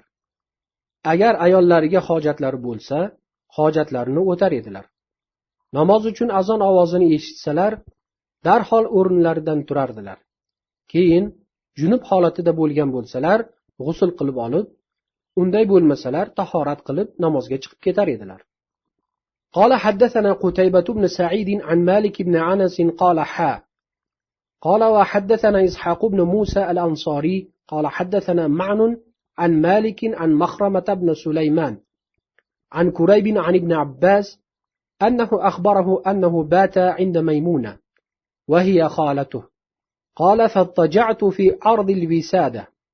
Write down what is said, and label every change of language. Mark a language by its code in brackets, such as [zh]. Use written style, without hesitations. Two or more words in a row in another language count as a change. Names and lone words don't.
[uz] Agar ayollariga hojatlari bo'lsa, hojatlarini o'tar edilar. Namoz uchun azon ovozini eshitsalar, darhol o'rinlaridan turardilar. Keyin junub holatida bo'lgan bo'lsalar, g'usl qilib olib, unday bo'lmasalar tahorat qilib namozga chiqib ketar edilar. [ar] قال حدثنا قتيبة بن سعيد عن مالك بن عنس قال قال وحدثنا إسحاق بن موسى الأنصاري قال حدثنا معن عن مالك عن مخرمة بن سليمان عن كريب عن ابن عباس أنه أخبره أنه بات عند ميمونة وهي خالته قال فاضطجعت في عرض الوسادة